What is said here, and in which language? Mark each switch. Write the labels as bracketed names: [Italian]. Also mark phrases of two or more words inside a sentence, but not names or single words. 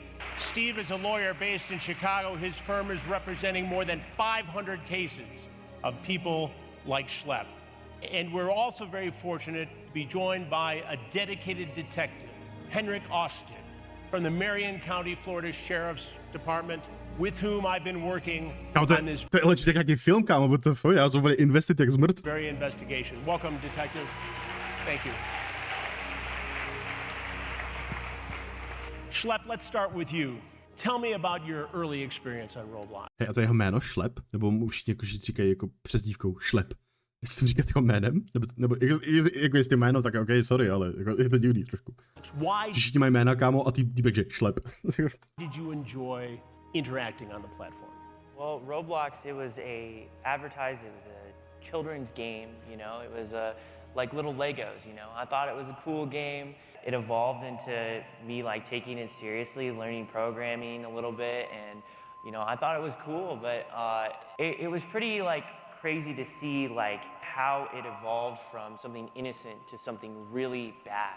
[English] Steve is a lawyer based in Chicago. His firm is representing more than 500 cases of people like Schlepp. And we're also very fortunate to be joined by a dedicated detective, Henrik Austin, from the Marion County, Florida Sheriff's Department, with whom I've been working on this [Czech] To je legit nějaký film, kámo, [English] what the fuck, [Czech] já jsem úplně investit jak zmrt. [English] very investigation. Welcome, detective. Thank you. Schlepp, let's start with you. Tell me about your early experience on Roblox. [Czech] Hej, a to je jeho jméno Šlep? Nebo mu všichni jako říkají jako přezdívkou Šlep? Jestli to říkat jako jménem? Nebo jako jestli jméno, tak ok, sorry, ale jako, je to divný trošku. [English] Why [Czech] Všichni mají jména, kámo, a týpek, že Šlep. [English] did you enjoy interacting on the platform? Well, Roblox, it was advertised, it was a children's game, you know, it was like little Legos, you know. I thought it was a cool game. It evolved into me like taking it seriously, learning programming a little bit, and you know, I thought it was cool, but it was pretty like crazy to see like how it evolved from something innocent to something really bad.